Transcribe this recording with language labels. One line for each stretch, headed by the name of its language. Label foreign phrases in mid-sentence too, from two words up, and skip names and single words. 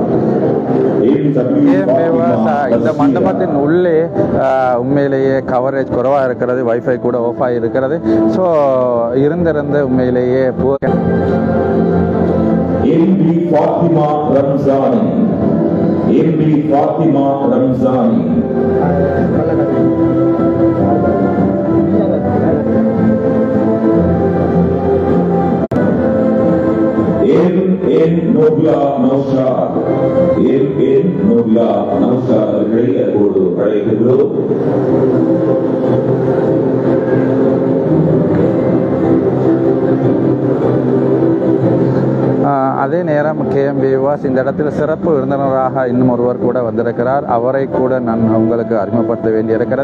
Tamil: இந்த மண்டபத்தின் உள்ளே உண்மையிலேயே கவரேஜ் குறைவாக இருக்கிறது. வைஃபை கூட ஆஃப் ஆகி இருக்கிறது. ஸோ இருந்திருந்து உண்மையிலேயே फातिमा रमजानी फातिमा रमजानी नोबला नौशाद नोबला नौशाद அதே நேரம் KMB வாஸ் இந்த இடத்தில் சிறப்பு விருந்தினராக இன்னும் ஒருவர் கூட வந்திருக்கிறார். அவரை கூட நான் உங்களுக்கு அறிமுகப்படுத்த வேண்டியிருக்கிறது.